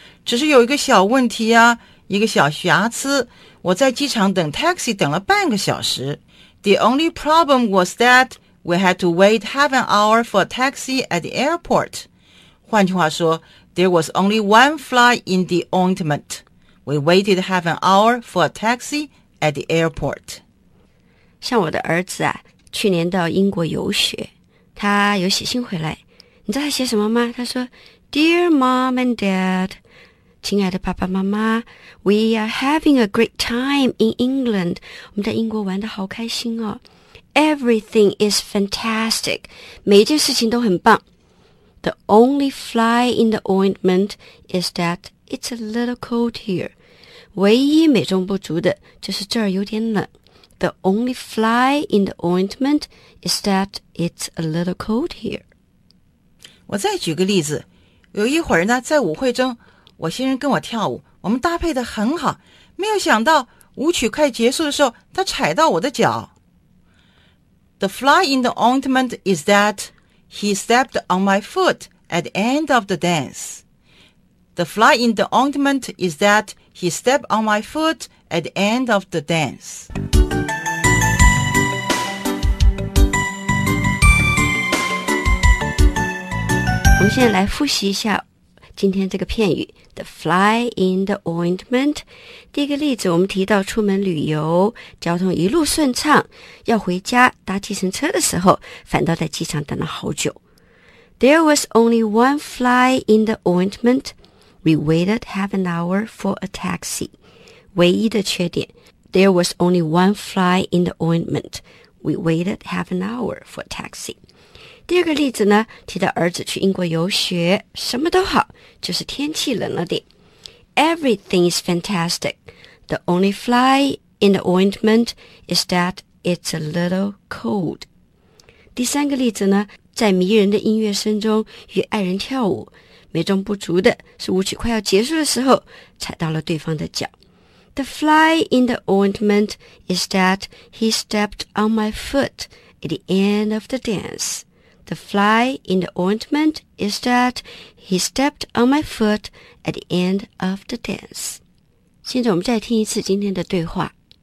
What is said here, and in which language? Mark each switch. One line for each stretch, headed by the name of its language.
Chinese: 只是有一个小问题啊，一个小瑕疵。我在机场等 taxi 等了半个小时。
English: The only problem was that we had to wait half an hour for a taxi at the airport。
Chinese: 换句话说
English: ，there was only one fly in the ointment。 We waited half an hour for a taxi at the airport。
Chinese: 像我的儿子啊，去年到英国游学，他有写信回来。你知道他写什么吗？他说
English: ：“Dear Mom and Dad，
Chinese: 亲爱的爸爸妈妈
English: ，We are having a great time in England。
Chinese: 我们在英国玩得好开心哦。
English: Everything is fantastic，
Chinese: 每一件事情都很棒。
English: The only fly in the ointment is that it's a little cold here。
Chinese: 唯一美中不足的就是这儿有点冷。”
English: The only fly in the ointment is that it's a little cold here.
Chinese: 我再举个例子，有一会儿呢，在舞会中，我先生跟我跳舞，我们搭配得很好，没有想到舞曲快结束的时候，他踩到我的脚。
English: The fly in the ointment is that he stepped on my foot at the end of the dance. The fly in the ointment is that he stepped on my foot at the end of the dance.
Chinese: 我们现在来复习一下今天这个片语
English: The fly in the ointment。
Chinese: 第一个例子，我们提到出门旅游，交通一路顺畅，要回家搭计程车的时候，反倒在机场等了好久。
English: There was only one fly in the ointment. We waited half an hour for a taxi.
Chinese: 唯一的缺点
English: There was only one fly in the ointment. We waited half an hour for a taxi.
Chinese: 第二个例子呢，提到儿子去英国游学，什么都好，就是天气冷了点。
English: Everything is fantastic. The only fly in the ointment is that it's a little cold.
Chinese: 第三个例子呢，在迷人的音乐声中与爱人跳舞，美中不足的是舞曲快要结束的时候，踩到了对方的脚。
English: The fly in the ointment is that he stepped on my foot at the end of the dance. The fly in the ointment is that he stepped on my foot at the end of the dance.
Chinese: 现在我们再听一次今天的对话。